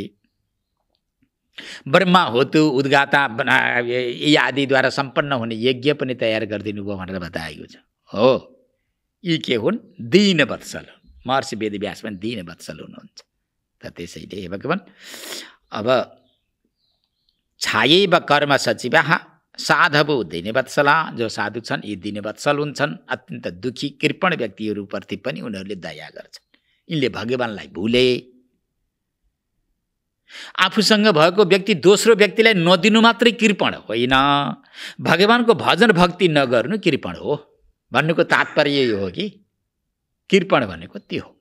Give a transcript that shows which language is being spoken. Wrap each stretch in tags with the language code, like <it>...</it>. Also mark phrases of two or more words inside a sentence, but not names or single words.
<ne>ब्रह्मा होतु उद्गाता यी आदिद्वारा सम्पन्न हुने यज्ञ पनि तयार गरिदिनु भयो भनेर बताएको छ। हो, यी के हुन्? दीनवत्सल। महर्षि वेदव्यास पनि दीनवत्सल हुनुहुन्छ। त त्यसैले हे भगवान्, अब</ne> <sa>छायैव कर्म सचिवः साधवो दीनवत्सला,</sa> <ne>जो साधु छन् यी दीनवत्सल हुन्छन्। अत्यन्त दुखी कृपण व्यक्तिहरूप्रति पनि उनीहरूले दया गर्छन्। यिनले भगवानलाई भुले, आफूसँग भएको व्यक्ति दोस्रो व्यक्तिलाई नदिनु मात्रै कृपण होइन, भगवानको भजन भक्ति नगर्नु कृपण हो भन्नुको तात्पर्य यो हो कि कृपण भनेको त्यो हो।</ne>